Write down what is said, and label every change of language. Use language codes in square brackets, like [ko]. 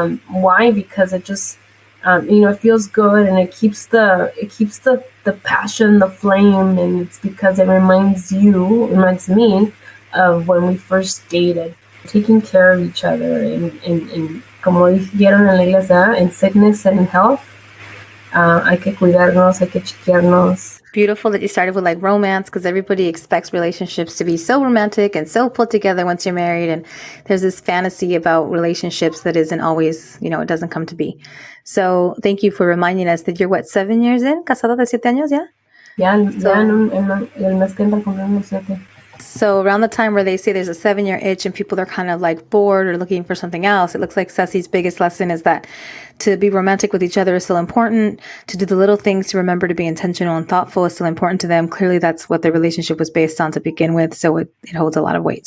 [en] Why? Because it just it feels good, and it keeps the passion, the flame, and it's because it reminds me of when we first dated, taking care of each other, and [es] como dijeron en la iglesia, [en] in sickness and in health, [es] hay que cuidarnos, hay que chequearnos. [en] Beautiful that you started with like romance, because everybody expects relationships to be so romantic and so put together once you're married, and there's this fantasy about relationships that isn't always, it doesn't come to be. So thank you for reminding us that you're 7 years in, [es] casado de 7 años, [en] yeah? [es] El mes que entra cumplimos 7. [en] So around the time where they say there's a 7-year itch and people are kind of like bored or looking for something else, it looks like Ceci's biggest lesson is that to be romantic with each other is still important. To do the little things, to remember to be intentional and thoughtful is still important to them. Clearly, that's what their relationship was based on to begin with. So it holds a lot of weight.